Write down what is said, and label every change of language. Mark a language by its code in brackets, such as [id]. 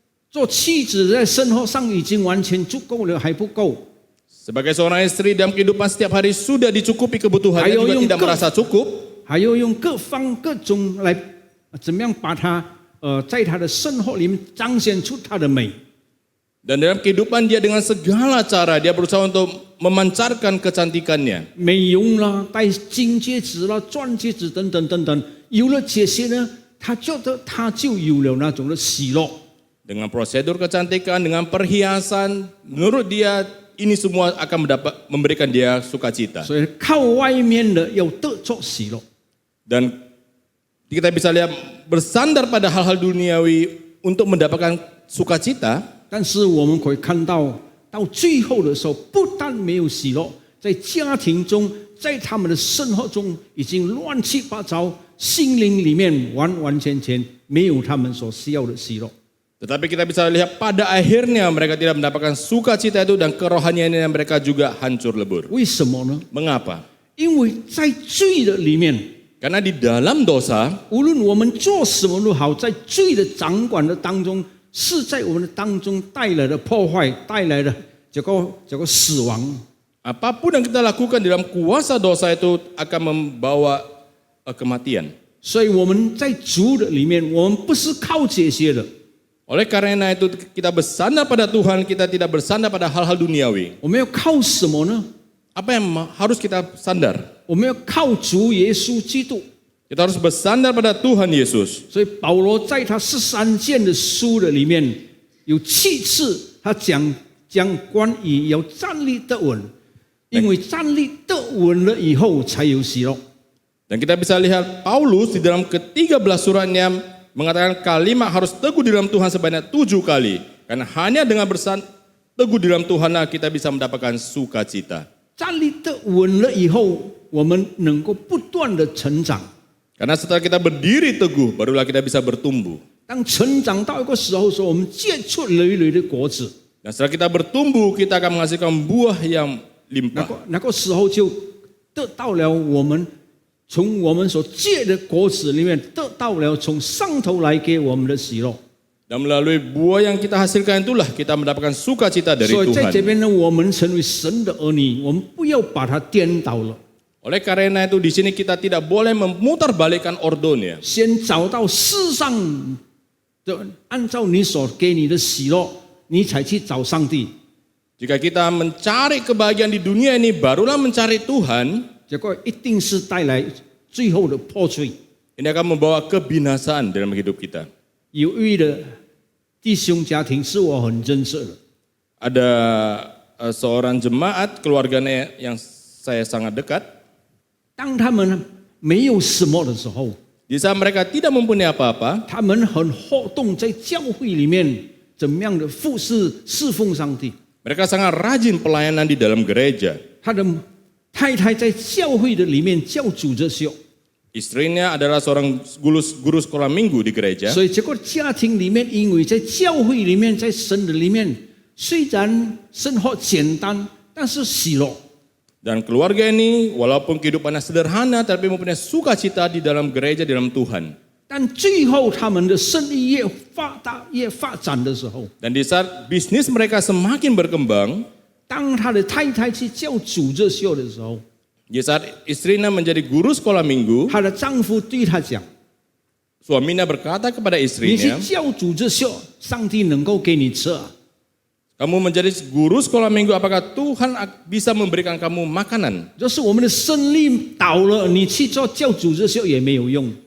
[zh] 做妻子在生活上已经完全足够了，还不够， [id] Sebagai seorang istri dalam kehidupan setiap hari sudah dicukupi kebutuhannya, Ayo, juga yung tidak ke- merasa cukup. [zh] 还要用各方各种来怎么样把他在他的生活里面彰显出他的美。 [id] Dan dalam kehidupan dia dengan segala cara, dia berusaha untuk memancarkan kecantikannya. [zh] 美容啦，戴金戒指啦、钻戒指等等等等，有了这些呢，他觉得他就有了那种的喜乐。 [id] Dengan prosedur kecantikan, dengan perhiasan, menurut dia ini semua akan memberikan dia sukacita. [zh] 所以靠外面的要得着喜乐。 [id] Dan kita bisa lihat bersandar pada hal-hal duniawi untuk mendapatkan sukacita, [zh] 但是我们可以看到，到最后的时候，不但没有喜乐，在家庭中，在他们的生活中已经乱七八糟，心灵里面完完全全没有他们所需要的喜乐。 [id] tetapi kita bisa lihat pada akhirnya mereka tidak mendapatkan sukacita itu dan kerohaniannya mereka juga hancur lebur. [zh] 为什么呢？ [id] Mengapa? [zh] 因为在罪的里面， [id] Karena di dalam dosa, [zh] 无论我们做什么都好，在罪的掌管的当中，是在我们的当中带来的破坏，带来的这个死亡。 [id] apapun yang kita lakukan di dalam kuasa dosa itu akan membawa kematian. [zh] 所以我们在主的里面，我们不是靠这些的， [id] Oleh karena itu kita bersandar pada Tuhan, kita tidak bersandar pada hal-hal duniawi. [zh] 我们要靠什么呢？ [id] Apa yang harus kita sandar? [zh] 我们要靠主耶稣基督。 [id] Kita harus bersandar pada Tuhan Yesus. [zh] 所以保罗在他13卷的书的里面，有7次他讲关于要站立得稳，因为站立得稳了以后才有喜乐。 [id] Dan kita bisa lihat Paulus di dalam ke-13 suratnya mengatakan kalimat harus teguh di dalam Tuhan sebanyak 7 kali. Karena hanya dengan teguh di dalam Tuhanlah kita bisa mendapatkan sukacita. [zh] 站立得稳了以后，我们能够不断的成长。 [id] Karena setelah kita berdiri teguh, barulah kita bisa bertumbuh. [zh] 当成长到一个时候，说我们结出累累的果子， [id] Dan setelah kita bertumbuh, kita akan menghasilkan buah yang [zh] 那 [id] limpah. [zh] 个时候就得到了我们从我们所结的果子里面得到了从上头来给我们的喜乐。 [id] Dan melalui buah yang kita hasilkan itulah kita mendapatkan sukacita dari [zh] 所以在这 [id] Tuhan. [zh] 边呢，我们成为神的儿女，我们不要把它颠倒了， [id] Oleh karena itu di sini kita tidak boleh memutarbalikkan ordonya. [zh] 先找到世上的，按照你所给你的喜乐，你才去找上帝。 [id] Jika kita mencari kebahagiaan di dunia ini, barulah mencari Tuhan, [zh] 结果一定是带来最后的破碎。 [id] ini akan membawa kebinasaan dalam hidup kita. [zh] 有一位的弟兄家庭是我很认识的， [id] Ada seorang jemaat keluarganya yang saya sangat dekat. [zh] 当他们没有什么的时候， [id] Di saat mereka tidak mempunyai apa-apa, [zh] 他们很活动在教会里面，怎么样的服侍侍奉上帝。 [id] mereka sangat rajin pelayanan di dalam gereja. [zh] 他的太太在教会的里面教主日学， [id] Istrinya adalah seorang guru sekolah minggu di gereja. [zh] 所以结果家庭里面，因为在教会里面，在神的里面，虽然生活简单，但是喜乐。 [id] Dan keluarga ini walaupun kehidupannya sederhana tapi mempunyai sukacita di dalam gereja, di dalam Tuhan. [zh] 但最后他们的生意越发大、越发展的时候， [id] Dan di saat bisnis mereka semakin berkembang, [zh] 当他的太太去教主日学的时候， [id] di saat istrinya menjadi guru sekolah minggu, [zh] 她的丈夫对她讲：“ [id] suaminya berkata kepada [zh] 你去 [id] istrinya, [zh] 教主日学，上帝能够给你吃啊。 [id] kamu menjadi guru sekolah minggu, apakah Tuhan bisa memberikan kamu makanan? [zh] 就是我们的生意倒了，你去做教主日学也没有用。